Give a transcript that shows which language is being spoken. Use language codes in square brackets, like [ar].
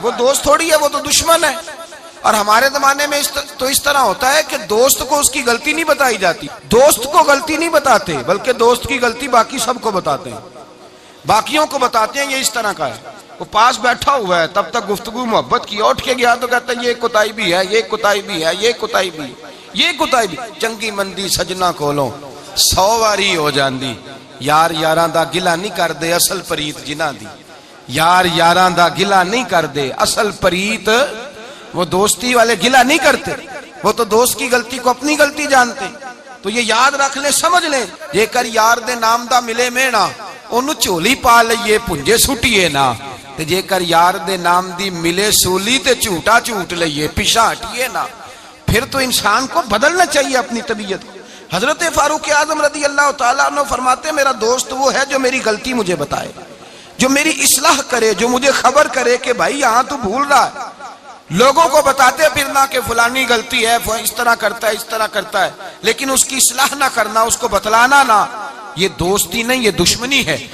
[ur] وہ دوست تھوڑی ہے، وہ تو دشمن ہے. اور ہمارے زمانے میں اس طرح ہوتا ہے کہ دوست کو اس کی غلطی نہیں بتائی جاتی، دوست کو غلطی نہیں بتاتے بلکہ دوست کی غلطی باقی سب کو بتاتے ہیں، باقیوں کو بتاتے ہیں یہ اس طرح کا ہے. وہ پاس بیٹھا ہوا ہے تب تک گفتگو محبت کی، اٹھ کے گیا تو کہتا ہے یہ کوتاہی بھی ہے، یہ کوتاہی بھی ہے، یہ کوتاہی بھی ہے، یہ کوتاہی بھی. [pa] چنگی مندی سجنا کولوں 100 واری ہو جاندی، یار یاراں دا گلا نہیں کر دے اصل پریت جنہاں دی. یار یاراں دا گلا نہیں کر دے اصل پریت. [ur] وہ دوستی والے گلا نہیں کرتے، وہ تو دوست کی غلطی کو اپنی غلطی جانتے. تو یہ یاد رکھ لیں، سمجھ لیں [pa] جے کر یار دے نام دا ملے مینا انہوں چولی پا لئیے پنجے سٹیے نا، تے جے کر یار دے نام دی ملے سولی تے جھوٹا جھوٹ لئیے پیشا ہٹیے نا. [ur] پھر تو انسان کو بدلنا چاہیے اپنی طبیعت کو. حضرت فاروق اعظم رضی اللہ تعالیٰ عنہ فرماتے ہیں میرا دوست وہ ہے جو میری غلطی مجھے بتائے، جو میری اصلاح کرے، جو مجھے خبر کرے کہ بھائی یہاں تو بھول رہا ہے. لوگوں کو بتاتے پھرنا کہ فلانی غلطی ہے، اس طرح کرتا ہے اس طرح کرتا ہے، لیکن اس کی اصلاح نہ کرنا، اس کو بتلانا نہ، یہ دوستی نہیں، یہ دشمنی ہے.